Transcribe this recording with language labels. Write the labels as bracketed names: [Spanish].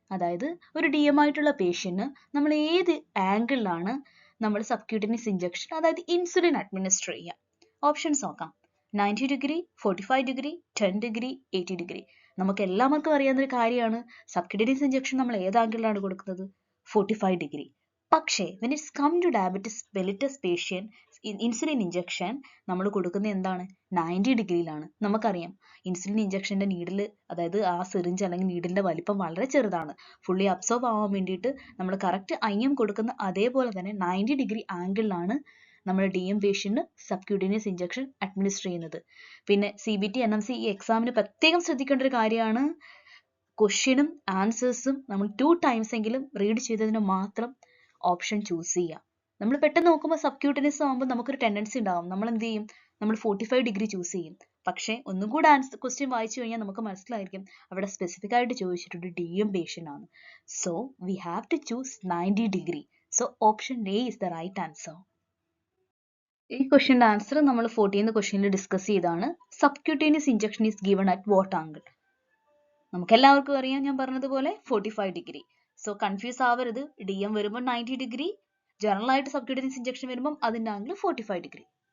[Malayalam] അതായത് ഒരു DM ആയിട്ടുള്ള പേഷ്യന് നമ്മൾ ഏത് ആംഗിളിലാണ് നമ്മൾ സബ്ക്യൂട്ടേനിയസ് ഇഞ്ചക്ഷൻ, അതായത് ഇൻസുലിൻ അഡ്മിനിസ്റ്റർ ചെയ്യുക? ഓപ്ഷൻസ് നോക്കാം. 90 ഡിഗ്രി, 45 ഡിഗ്രി, 10 ഡിഗ്രി, 80 ഡിഗ്രി. നമുക്ക് എല്ലാവർക്കും അറിയാവുന്ന ഒരു കാര്യമാണ് സബ്ക്യൂട്ടേനിയസ് ഇഞ്ചക്ഷൻ നമ്മൾ ഏത് ആംഗിളിലാണ് കൊടുക്കുന്നത്? 45 ഡിഗ്രി. പക്ഷേ [English] when it's come to diabetes mellitus patient, [Malayalam] insulin injection നമ്മൾ കൊടുക്കുന്നത് എന്താണ്? 90 ഡിഗ്രിയിലാണ്. നമുക്കറിയാം ഇൻസുലിൻ ഇഞ്ചക്ഷൻ്റെ നീഡിൽ, അതായത് ആ സിറിഞ്ച് അല്ലെങ്കിൽ നീഡിലിൻ്റെ വലിപ്പം വളരെ ചെറുതാണ്. ഫുള്ളി അബ്സോർബ് ആവാൻ വേണ്ടിയിട്ട് നമ്മൾ കറക്റ്റ് IM കൊടുക്കുന്ന അതേപോലെ തന്നെ 90 ഡിഗ്രി ആംഗിളിലാണ് നമ്മൾ DM പേഷ്യൻറ്റിന് സബ്ക്യൂട്ടീനിയസ് ഇഞ്ചക്ഷൻ അഡ്മിനിസ്റ്റർ ചെയ്യുന്നത്. പിന്നെ CBT NMC ഈ എക്സാമിന് പ്രത്യേകം ശ്രദ്ധിക്കേണ്ട ഒരു കാര്യമാണ്, ക്വസ്റ്റ്യനും ആൻസേഴ്സും നമ്മൾ 2 times എങ്കിലും റീഡ് ചെയ്തതിന് മാത്രം ഓപ്ഷൻ ചൂസ് ചെയ്യുക. നമ്മൾ പെട്ടെന്ന് നോക്കുമ്പോൾ സബ്ക്യൂട്ടീനിയസ് ആകുമ്പോൾ നമുക്കൊരു ടെൻഡൻസി ഉണ്ടാവും, നമ്മൾ എന്ത് ചെയ്യും, നമ്മൾ 45 ഡിഗ്രി ചൂസ് ചെയ്യും. പക്ഷേ ഒന്നും കൂടെ ക്വസ്റ്റ്യൻ വായിച്ചു കഴിഞ്ഞാൽ നമുക്ക് മനസ്സിലായിരിക്കും അവിടെ സ്പെസിഫിക് ആയിട്ട് ചോദിച്ചിട്ടുണ്ട് DM പേഷ്യൻ്റ് ആണ്. [English] So we have to choose 90 degree. So option A is the right answer. [Malayalam] ഈ ക്വസ്റ്റ്യൻ്റെ ആൻസർ നമ്മൾ 14th ക്വസ്റ്റ്യനിൽ ഡിസ്കസ് ചെയ്താണ്. [English] Subcutaneous injection is given at what angle? [Malayalam] നമുക്ക് എല്ലാവർക്കും അറിയാം, ഞാൻ പറഞ്ഞതുപോലെ 45 ഡിഗ്രി. സോ കൺഫ്യൂസ് ആവരുത്, DM വരുമ്പോൾ 90 ഡിഗ്രി, ജനറൽ ആയിട്ട് സബ്ക്യൂട്ടീനിയസ് ഇഞ്ചക്ഷൻ വരുമ്പോൾ അതിൻ്റെ ആംഗിൾ 45 ഡിഗ്രി.